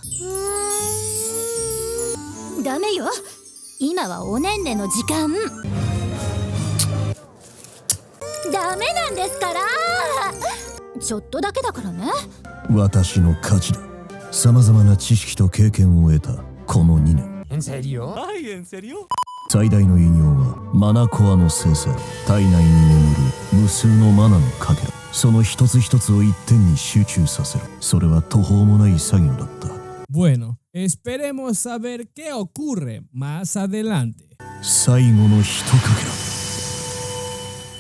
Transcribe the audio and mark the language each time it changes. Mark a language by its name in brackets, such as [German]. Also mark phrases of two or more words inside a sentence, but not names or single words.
[Japanese] ダメよ。今はおねんねの時間。ダメなんですから。ちょっとだけだからね。私の価値だ。さまざまな知識と経験を得たこの2年。 [Spanish] ¿En serio? Ay, ¿en serio? [Japanese] 最大の偉業はマナコアの生成。体内に眠る無数のマナのかけら、その一つ一つを一点に集中させる。それは途方もない作業だった。 [Spanish] Bueno, esperemos saber qué ocurre más adelante. [Japanese] 最後の一かけら。